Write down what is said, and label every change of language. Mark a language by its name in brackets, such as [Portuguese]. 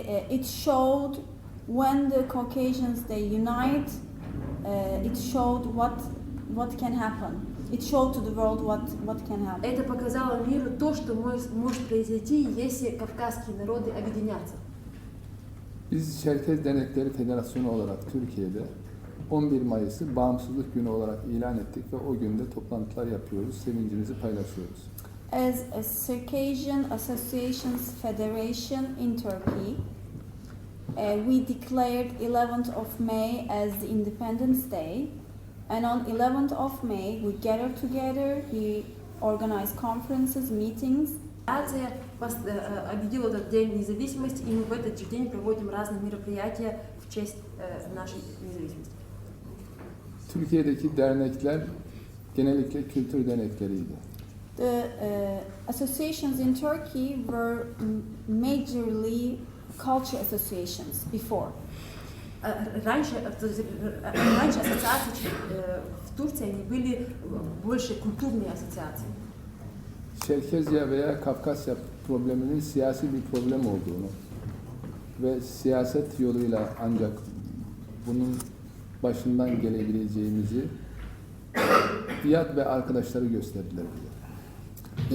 [English] It showed when the Caucasians they unite. It showed what can happen. It showed to the world what can happen. [Russian] Это показало миру то, что может произойти, если кавказские народы объединятся. [Turkish] Biz Çerkez Dernekleri Federasyonu olarak Türkiye'de 11 Mayıs'ı Bağımsızlık Günü olarak ilan ettik ve o günde toplantılar yapıyoruz, sevincimizi paylaşıyoruz. [English] As a Circassian Associations Federation in Turkey, we declared 11th of May as the Independence Day, and on 11th of May we gathered together, we organized conferences, meetings. [Russian] Азия объявила этот день независимости, и мы в этот же день проводим разные мероприятия в честь нашей независимости. [Turkish] Türkiye'deki dernekler genellikle kültür dernekleriydi. [English] The associations in Turkey were majorly culture associations before. [Russian] Раньше ассоциации в Турции они были больше культурные ассоциации. [Turkish] Çerkezya veya Kafkasya probleminin siyasi bir problem olduğunu ve siyaset yoluyla ancak bunun başından gelebileceğimizi İyad ve arkadaşları gösterdiler bize.